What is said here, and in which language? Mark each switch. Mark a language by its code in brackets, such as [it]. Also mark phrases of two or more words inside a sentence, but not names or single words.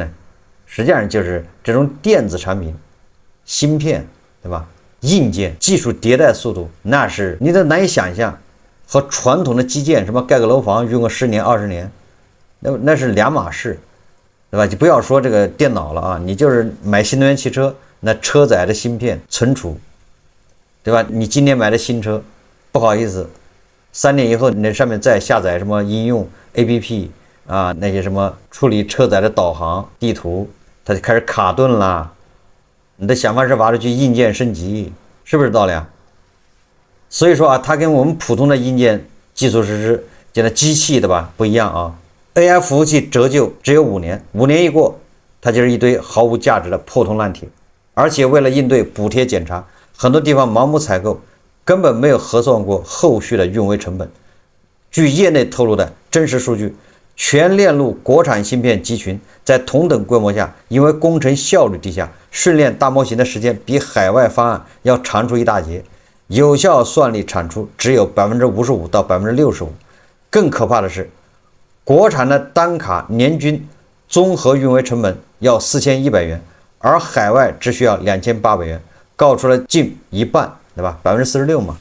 [zh] 實際上就是這種電子產品、芯片，對吧？硬件技術迭代速度，那是你都難以想象，和傳統的基建什麼蓋個樓房用個10年20年，那是兩碼事，對吧？就不要說這個電腦了啊，你就是買新能源汽車，那車載的芯片存儲，对吧？你今年買的新車，不好意思，3年以後你那上面再下載什麼應用 APP 啊，那些什麼處理車載的導航地圖，它就開始卡頓了。你得想方設法的去硬件升級，是不是道理啊？所以说啊，它跟我们普通的硬件基礎设施这个机器对吧不一樣啊。AI 服務器折舊只有5年，5年一過，它就是一堆毫無價值的破銅爛鐵。而且為了應對補貼檢查，很多地方盲目採購，根本沒有核算過後續的運維成本。據業內透露的真實數據，全鏈路國產芯片集群在同等規模下，因為工程效率低下，訓練大模型的時間比海外方案要長出一大截，有效算力產出只有 55% 到 65%。更可怕的是，國產的單卡年均綜合運維成本要4100元，而海外只需要2800元，高出了近一半，对吧？46%嘛。